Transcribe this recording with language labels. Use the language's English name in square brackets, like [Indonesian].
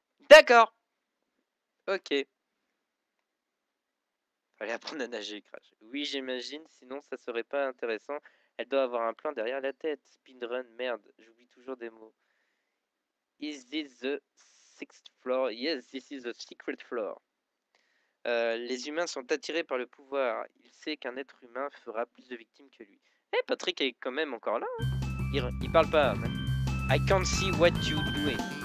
[French] D'accord. Ok. Fallait apprendre à nager, Crash. Oui, j'imagine, sinon ça serait pas intéressant. Elle doit avoir un plan derrière la tête. Speedrun, merde, j'oublie toujours des mots. [English] Is this the sixth floor? Yes, this is the secret floor. [French] Les humains sont attirés par le pouvoir. Il sait qu'un être humain fera plus de victimes que lui. Eh, Patrick est quand même encore là. Hein, il parle pas. Même. [English] I can't see what you doing.